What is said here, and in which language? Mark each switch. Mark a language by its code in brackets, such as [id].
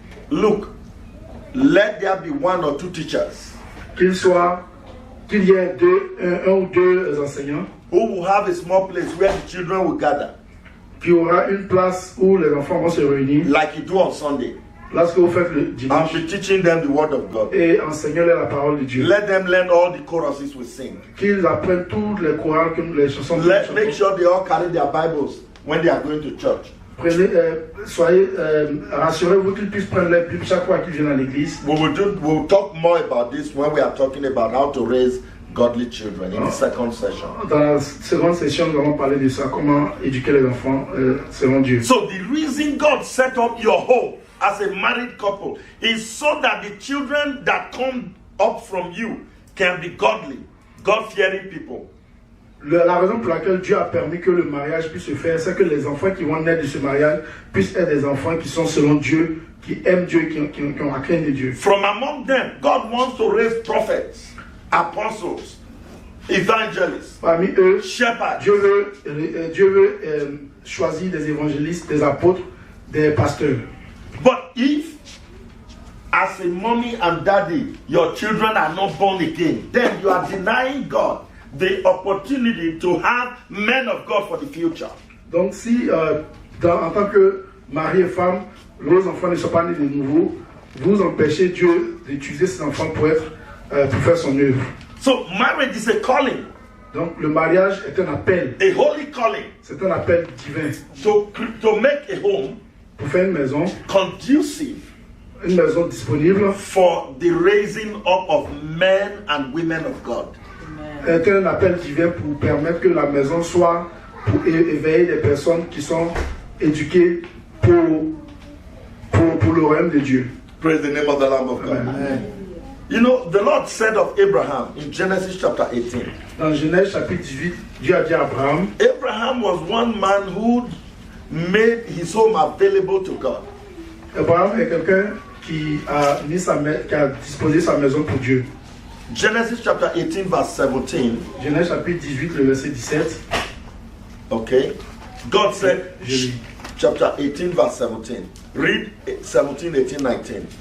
[en] Look, let there be one or two teachers [fr] Qu'il y ait un ou deux enseignants [en] who will have a small place where the children will gather, [fr] qui aura une place où les enfants vont se réunir, [en] like you do on Sunday, [fr] lorsque vous faites le [en] and [fr] dimanche, [en] be teaching them the word of God. [fr] et enseignez-leur la parole de Dieu. [en] Let them learn all the choruses we sing. [fr] Qu'ils apprennent toutes les chorales, les chansons. [en] Make sure they all carry their Bibles when they are going to church. [fr] Rassurez-vous qu'ils puissent prendre les Bibles chaque fois qu'ils viennent à l'église. [en] We'll talk more about this when we are talking about how to raise godly children in the second session. [fr] Dans la seconde session, nous allons parler de ça, comment éduquer les enfants selon Dieu. [en] So the reason God set up your home as a married couple is so that the children that come up from you can be godly, God-fearing people. [fr] La raison pour laquelle Dieu a permis que le mariage puisse se faire, c'est que les enfants qui vont naître de ce mariage puissent être des enfants qui sont selon Dieu, qui aiment Dieu, qui ont la crainte de Dieu. [en] From among them, God wants to raise prophets, apostles, evangelists, [fr] Parmi eux, [en] shepherds. [fr] Dieu veut choisir des évangélistes, des apôtres, des pasteurs. [en] But if, as a mommy and daddy, your children are not born again, then you are denying God the opportunity to have men of God for the future. [fr] Donc si, en tant que mari et femme, vos enfants ne sont pas nés de nouveau, vous empêchez Dieu d'utiliser ces enfants pour faire son œuvre. [en] So marriage is a calling. [fr] Donc le mariage est un appel. [en] A holy calling. [fr] C'est un appel divin. [en] To make a home [fr] pour faire une maison [en] conducive, [fr] une maison disponible [en] for the raising up of men and women of God. [fr] Est un appel divin pour permettre que la maison soit pour éveiller des personnes qui sont éduquées pour le royaume de Dieu. [en] Praise the name of the Lamb of God. Amen. You know, the Lord said of Abraham in Genesis chapter 18. [fr] Dans Genèse chapitre 18, Dieu a dit à Abraham. [en] Abraham was one man who made his home available to God. [fr] Abraham est quelqu'un qui a disposé sa maison pour Dieu. [en] Genesis chapter 18 verse 17. [fr] Genèse chapitre 18 le verset 17. [en] Okay. God said, chapter 18 verse 17. Read 17, 18, 19.